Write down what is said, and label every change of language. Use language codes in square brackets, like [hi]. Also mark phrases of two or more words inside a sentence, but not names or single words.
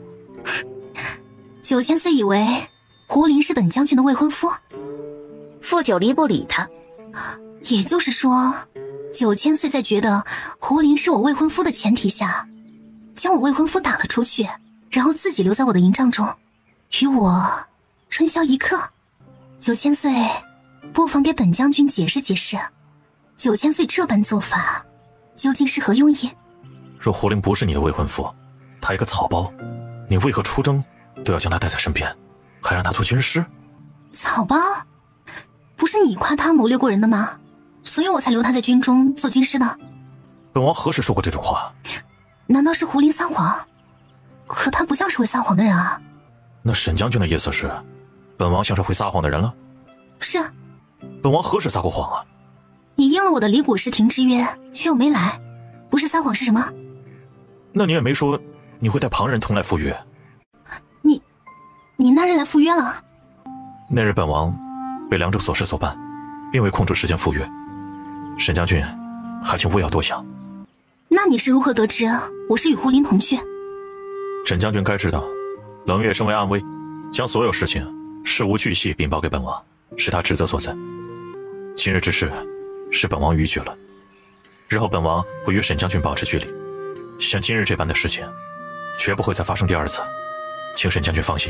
[zh] 9000 岁以為胡林是本將軍的未婚夫？傅九離不理他。也就是說，9000歲在覺得胡林是我未婚夫的前提下，將我未婚夫打了出去，然後自己留在我的营帐中，與我春宵一刻。9000歲，不妨給本將軍解釋解釋，9000歲這般做法究竟是何用意？若胡林不是你的未婚夫，他一個草包，你為何出征都要將他帶在身邊，還讓他做軍師？草包？不是你誇他謀略過人的嗎？所以我才留他在軍中做軍師的。本王何時說過這種話？難道是胡林撒謊？可他不像是會撒謊的人啊。那沈將軍的意思是，本王像是會撒謊的人了？是啊。本王何時撒過謊啊？你應了我的离谷石亭之約，卻又沒來，不是撒謊是什麼？那你也沒說你會帶旁人同來赴約。你那日來赴約了？那日本王被凉州所事所办，并未空出時間赴約。沈將軍，還請勿要多想。那你是如何得知我是與胡林同去？沈將軍該知道，冷月身為暗衛，將所有事情事無巨細稟報給本王，是他職責所在。今日之事是本王逾矩了，日後本王會與沈將軍保持距離，像今日這般的事情絕不會再發生第二次，請沈將軍放心。